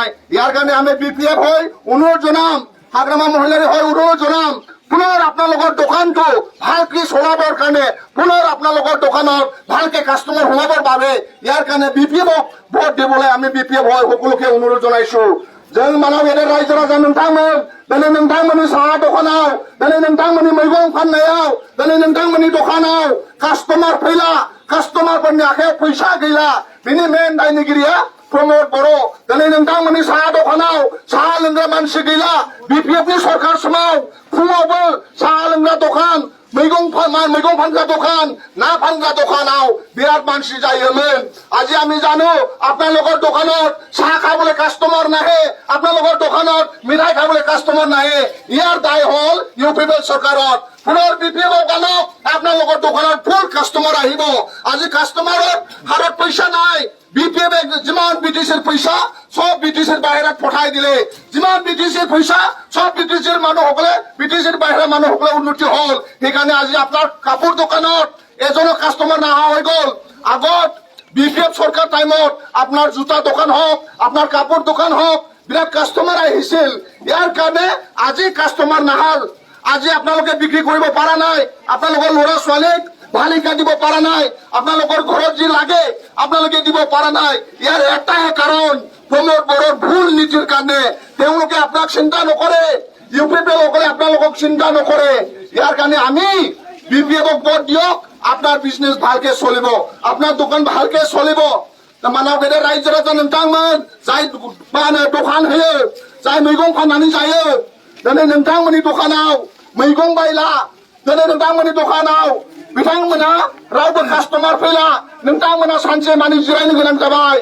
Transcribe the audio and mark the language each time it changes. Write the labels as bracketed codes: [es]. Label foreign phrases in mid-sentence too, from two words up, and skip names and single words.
[as] ইয়াৰ কাৰণে আমি বিপিএফ হৈ অনুৰোধ জনাম, হাগ্ৰামা মহিলাৰী হৈ অনুৰোধ জনাম, পুনৰ আপোনালোকৰ দোকানটো ভালকে চলাবৰ কাৰণে, পুনৰ আপোনালোকৰ দোকানত ভালকে কাস্টমাৰ সোমাবৰ বাবে ইয়াৰ কাৰণে বিপিএফক ভোট দিবলৈ আমি বিপিএফ হৈ সকলোকে অনুৰোধ জনাইছো। [brx] जों मानाव गेदेर रायजो राजा नोंथांमोन, दिनै नोंथांमोननि साहा दखानाव, दिनै नोंथांमोननि मैगं फाननायाव, दिनै नोंथांमोननि दखानाव कास्टमार फैला, कास्टमारफोरनि आखायाव फैसा गैला, बिनि मेन दायनिगिरिया प्रमोद बर'। दिनै नोंथांमोननि साहा दखानाव साहा लोंग्रा मानसि गैला। बिपिएफनि सरकार समाव फुङावबो साहा लोंग्रा दखान, मैगं फानग्रा दखान, ना फानग्रा दखानाव बिराद मानसि जायोमोन। [as] আজি আমি জানো আপোনালোকৰ দোকানত চাহ খাবলৈ কাস্টমাৰ নাহে, আপোনালোকৰ দোকানত মিঠাই খাবলৈ কাস্টমাৰ নাহে। ইয়াৰ দায় হল ইউপিপিএল চৰকাৰত। পুনৰ বিপিএফক আনক, আপোনালোকৰ দোকানত ফুল কাস্টমাৰ আহিব। আজি কাস্টমাৰৰ হাতত পইচা নাই। বিপিএফে যিমান বিটিচিৰ পইচা সব বিটিচিৰ বাহিৰত পঠাই দিলে, যিমান বিটিচিৰ পইচা সব বিটিচিৰ মানুহসকলে, বিটিচিৰ বাহিৰৰ মানুহসকলে উন্নতি হল। সেইকাৰণে আজি আপোনাৰ কাপোৰ দোকানত এজনো কাস্টমাৰ নহা হৈ গল। আগত বিপিএফ সরকার টাইমত আপনার জুতা দোকান হোক, আপনার কাপড় দোকান হোক, বিরাট কাস্টমার আহিছিল। ইয়ার কারণে আজি কাস্টমার নাহাল। আজি আপনালোকে বিক্রি কৰিব পৰা নাই, আপোনালোকৰ লৰা ছোৱালীক ভাল শিক্ষা দিব পৰা নাই, আপোনালোকৰ ঘৰত যি লাগে আপোনালোকে দিব পৰা নাই। ইয়াৰ এটাই কাৰণ প্ৰমোদ বড়োৰ ভুল নীতিৰ কাৰণে। তেওঁলোকে আপোনাক চিন্তা নকৰে, ইউপিপিএল সকলে আপোনালোকক চিন্তা নকৰে। ইয়াৰ কাৰণে আমি বিপিএফক ভোট দিয়ক, আপনার বিজনেস ভালকে চলিব, আপনার দোকান ভালকে চলিব। [brx] মানাव गेदेर रायजो राजा नोंथांमोन जाय दखान होयो, जाय मैगं फाननानै जायो, दिनै नोंथांमोननि दखानाव मैगं बायला, दिनै नोंथांमोननि दखानाव बिथांमोना रावबो कास्टमार फैला, नोंथांमोना सानसे मानि जिरायनो गोनां जाबाय।